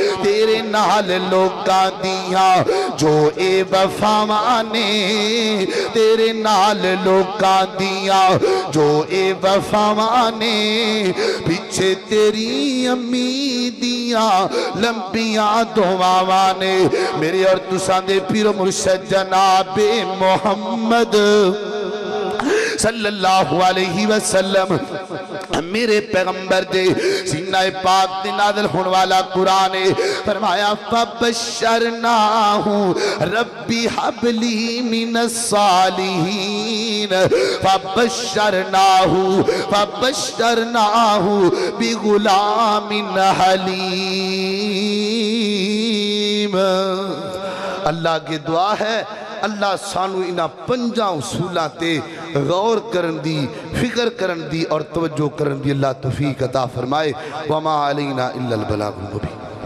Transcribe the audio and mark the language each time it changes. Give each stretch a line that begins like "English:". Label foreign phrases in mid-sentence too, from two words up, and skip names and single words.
Punjabi: تیرے نال لوکاں دیاں جو اے وفاواں نے، تیرے نال لوکاں دیاں جو اے وفاواں نے، پیچھے تیری امی دیاں لمبیاں دعاواں نے. میرے اور تساں دے پیر مرشد جنابِ محمد
Arabic: صلى الله عليه وسلم
Punjabi: میرے پیغمبر دے سینہ پاک تے نازل ہونے والا قرآن اے.
Arabic: فرمایا فبشرناه رب هب لي من الصالحين، فبشرناه بغلام حليم.
Urdu: اللہ کی دعا ہے
Punjabi: اللہ سانوں انہاں پنجاں اصولاں تے غور کرن دی، فکر کرن دی اور توجہ کرن دی اللہ توفیق عطا فرمائے.
Arabic: وما علينا إلا البلاغ المبين.